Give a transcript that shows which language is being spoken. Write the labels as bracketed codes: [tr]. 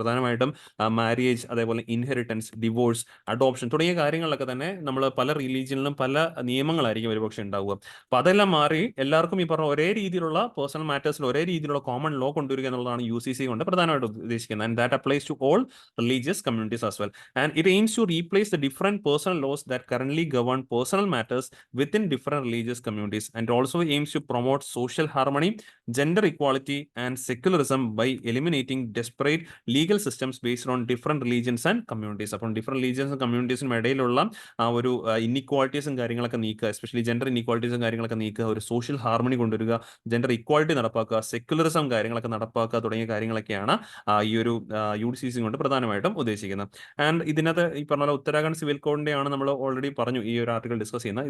[ml] പ്രധാനമായിട്ടും മാരേജ്, അതേപോലെ inheritance, divorce, adoption തുടങ്ങിയ കാര്യങ്ങളിലൊക്കെ തന്നെ നമ്മൾ പല റിലീജിയനിലും പല നിയമങ്ങളായിരിക്കും ഒരുപക്ഷെ ഉണ്ടാവുക. അപ്പൊ അതെല്ലാം മാറി എല്ലാവർക്കും ഈ പറഞ്ഞ ഒരേ രീതിയിലുള്ള പേഴ്സണൽ മാറ്റേഴ്സിൽ ഒരേ രീതിയിലുള്ള കോമൺ ലോ കൊണ്ടുവരിക എന്നുള്ളതാണ് UCC കൊണ്ട് പ്രധാനമായിട്ട് ഉദ്ദേശിക്കുന്നത്. [en] And that applies to all religious communities as well. And it aims to replace the different personal laws that currently govern personal matters within different religious communities, and also aims to promote social harmony, gender equality, and secularism by eliminating disparate legal systems based on different religions and communities. [ml] അപ്പം different റിലീജിയൻസും കമ്മ്യൂണിറ്റീസിനും ഇടയിലുള്ള ആ ഒരു ഇൻഇക്വാളിറ്റീസും കാര്യങ്ങളൊക്കെ നീക്കുക, especially gender ഇൻഇക്വാളിറ്റീസും കാര്യങ്ങളൊക്കെ നീക്കുക, ഒരു social harmony കൊണ്ടുവരിക, ജെൻഡർ ഇക്വാളിറ്റി നടപ്പാക്കുക, സെക്യുലറിസം കാര്യങ്ങളൊക്കെ നടപ്പാക്കുക തുടങ്ങിയ കാര്യങ്ങളൊക്കെയാണ് ഈ ഒരു UCC കൊണ്ട് പ്രധാനമായിട്ടും ഉദ്ദേശിക്കുന്നത്. ആൻഡ് ഇതിനകത്ത് ഈ പറഞ്ഞ പോലെ ഉത്തരാഖണ്ഡ് സിവിൽ കോഡിന്റെ ആണ് നമ്മൾ ഓൾറെഡി പറഞ്ഞു ഈ ഒരു ആർട്ടിക്കൽ ഡിസ്കസ് ചെയ്യുന്നത്.